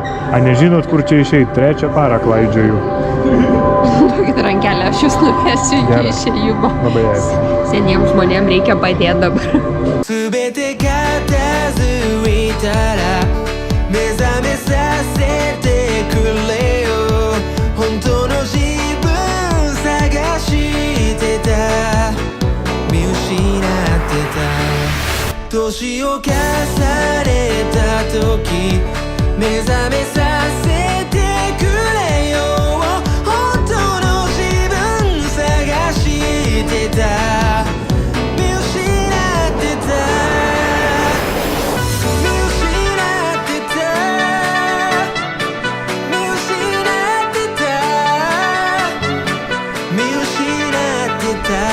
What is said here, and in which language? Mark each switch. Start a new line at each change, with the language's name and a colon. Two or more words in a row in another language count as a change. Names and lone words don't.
Lithuanian: A nežinot, kur čia išeit? 3 parą klaidžioju. Duokit rankelę, aš jūs nuvesiu iki Gerai. išėjimo. Labai ačiū. Seniems žmonėms reikia padėti dabar.
Japanese: 全て片付いたら目覚めさせてくれよ本当の自分探してた見失ってた年を重ねた時目覚めさせてくれよ本当の自分探してた見失ってた見失ってた見失ってた見失ってた